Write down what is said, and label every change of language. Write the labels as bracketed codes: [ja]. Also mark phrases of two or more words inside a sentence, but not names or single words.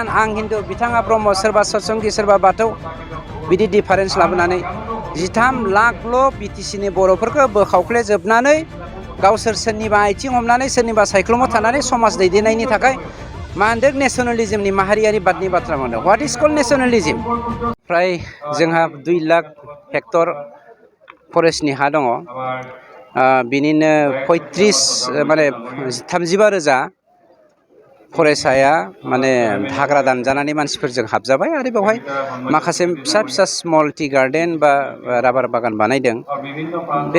[brx] आं हिन्दु बिथाङा ब्रह्म सोरबा सतसंगि सोरबा बाथौ बिदि डिफारेन्स लाबोनानै 13 लाखल' बिटिसिनि बर'फोरखौ बोखावफ्लेजोबनानै गावसोर सोरनिबा आथिं हमनानै सोरनिबा सायख्लुमाव थानानै समाज दैदेननायनि थाखाय मा होनदों नेसनेलिज्मनि माहारियारि बादनि बाथ्रा मोनदों [en] what is called nationalism [brx] फ्राय जोंहा 2 लाख हेक्टर फरेस्टनि हा दङ बिनिनो 35,000 फरेस्टआ माने हाग्रा दानजानानै मानसिफोरजों हाबजाबाय आरो बेवहाय माखासे फिसा [en] small tea garden [brx] बा राबार बागान बानायदों बे